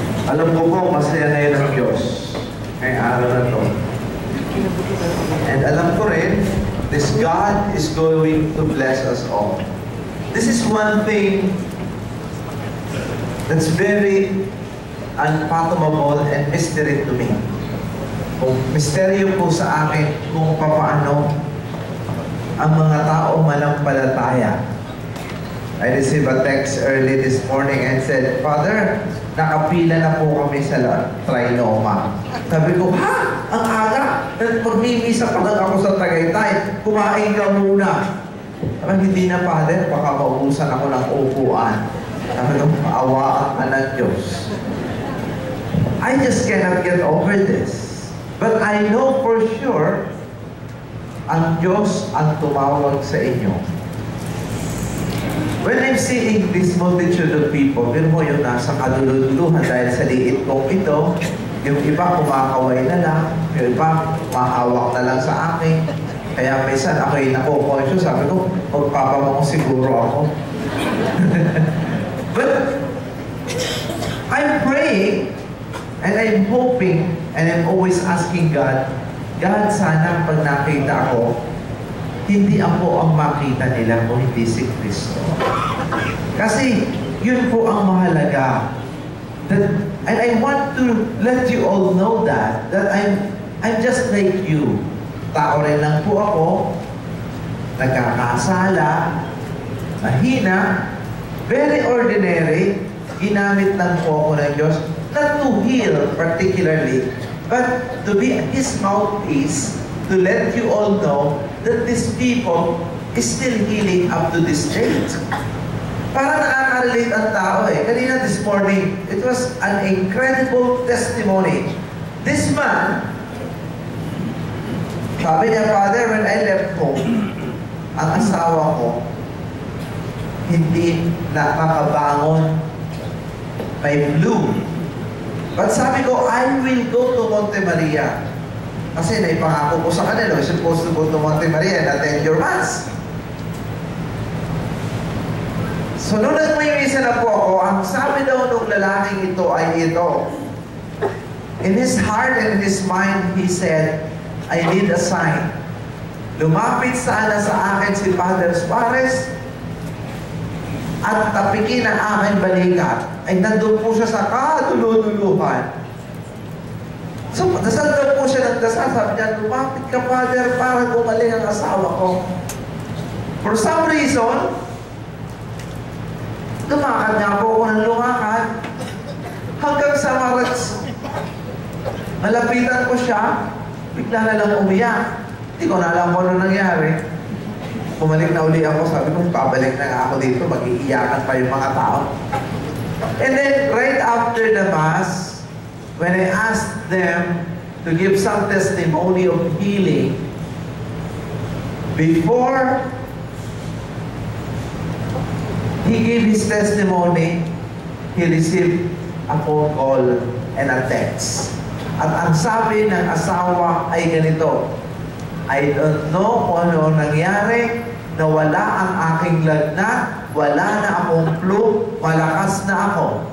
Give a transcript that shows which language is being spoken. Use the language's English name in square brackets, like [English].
[Filipino] Alam ko po, masaya na yun ang Diyos ngayong araw na to. [English] And [Filipino] alam ko rin, [English] this God is going to bless us all. This is one thing that's very unfathomable and mystery to me. [Filipino] Misteryo po sa akin kung paano ang mga tao manampalataya. [English] I received a text early this morning and said, [Filipino] Father, nakapila na po kami sa Trinoma. Sabi ko, ha? Ang aga! Magmimisa pa lang ako sa Tagaytay. Kumain ka muna. Sabi, hindi na, Father, baka maubusan ako ng upuan. Sabi ko, paawaan ka ng Diyos. [English] I just cannot get over this. But I know for sure, [Filipino] ang Diyos ang tumawag sa inyo. [English] When I'm seeing this multitude of people, [Filipino] yun mo yung nasa kadululuhan dahil sa liit kong ito, yung iba kumakaway na lang, yung iba mahawak na lang sa akin. Kaya minsan ako'y nakukonsyos, sabi ko, magpapabango siguro ako. [English] But I'm praying, and I'm hoping, and I'm always asking God, God, [Filipino] sana pag nakita ako, hindi ako ang makita nila kung hindi si Kristo. Kasi yun po ang mahalaga. [English] And I want to let you all know that I'm just like you. [Filipino] Tao rin lang po ako, nagkakasala, mahina, very ordinary, ginamit lang po ako ng Diyos, [English] not to heal particularly, but to be His mouthpiece to let you all know that these people is still healing up to this date. [Filipino] Para nakaka-relate ang tao eh. Kanina [English] this morning, it was an incredible testimony. This man, [Filipino] sabi niya, Father, [English] when I left home, [Filipino] ang asawa ko, hindi nakakabangon, may flu. [English] But [Filipino] sabi ko, [English] I will go to Monte Maria. [Filipino] Kasi naipangako ko sa kanila, [English] we're supposed to go to Monte Maria and attend your mass. [Filipino] So, nung nagmimisa na po ako, ang sabi daw nung lalaking ito ay ito. [English] In his heart and in his mind, he said, I need a sign. [Filipino] Lumapit sana sa akin si Father Suarez at tapikin ang aking balikat. Ay nandun po siya sa kadululuhan. So, dasal daw po siya ng dasal. Sabi niya, lumapit ka, Father, para gumaling ang asawa ko. [English] For some reason, [Filipino] lumakad nga po ako ng lumakad. Hanggang sa Marats, malapitan ko siya, bigla na lang umiyak. Hindi ko na alam kung ano nangyari. Bumalik na uli ako, sabi ko, babalik na nga ako dito, mag-iiyakan pa yung mga tao. [English] And then, right after the Mass, when I asked them to give some testimony of healing, before he gave his testimony, he received a phone call and a text. [Filipino] At ang sabi ng asawa ay ganito, [English] I don't know [Filipino] kung ano nangyari, nawala ang aking lagnat, wala na akong flu, malakas na ako.